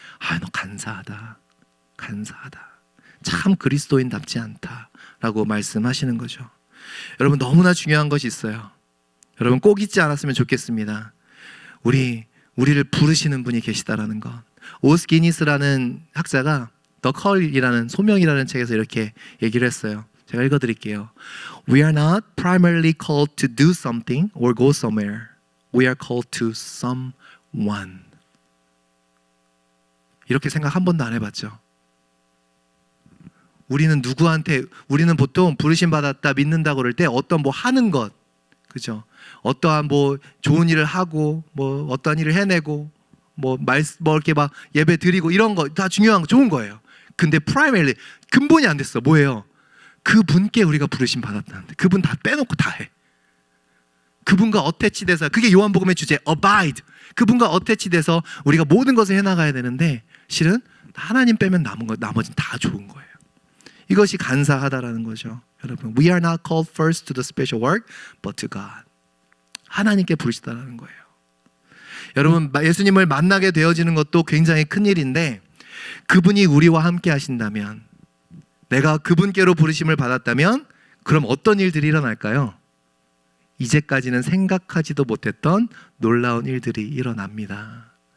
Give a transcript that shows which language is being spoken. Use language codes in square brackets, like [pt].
[ko] 아, 너 간사하다. 간사하다. 참 그리스도인답지 않다라고 말씀하시는 거죠. 여러분, 너무나 중요한 것이 있어요. 여러분, 꼭 잊지 않았으면 좋겠습니다. 우리를 부르시는 분이 계시다라는 것. 오스 기니스라는 학자가 The Call이라는 소명이라는 책에서 이렇게 얘기를 했어요. 제가 읽어드릴게요. [en] We are not primarily called to do something or go somewhere. We are called to someone. [ko] 이렇게 생각 한 번도 안 해봤죠? 우리는 보통 부르심 받았다, 믿는다고 그럴 때 어떤 뭐 하는 것, 그죠? 어떠한 뭐 좋은 일을 하고, 뭐 어떠한 일을 해내고, 뭐 이렇게 막 예배 드리고 이런 거 다 중요한 거, 좋은 거예요. 근데 primarily 근본이 안 됐어. 뭐예요? 그분께 우리가 부르심 받았다는데 그분 다 빼놓고 다 해. 그분과 어태치돼서, 그게 요한복음의 주제 abide. 그분과 어태치돼서 우리가 모든 것을 해나가야 되는데 실은 하나님 빼면 나머지는 다 좋은 거예요. 이것이 간사하다라는 거죠. 여러분, [en] we are not called first to the special work, but to God. [ko] 하나님께 부르시다라는 거예요. 여러분, 예수님을 만나게 되어지는 것도 굉장히 큰 일인데, 그분이 우리와 함께 하신다면, 내가 그분께로 부르심을 받았다면 그럼 어떤 일들이 일어날까요? 이제까지는 생각하지도 못했던 놀라운 일들이 일어납니다.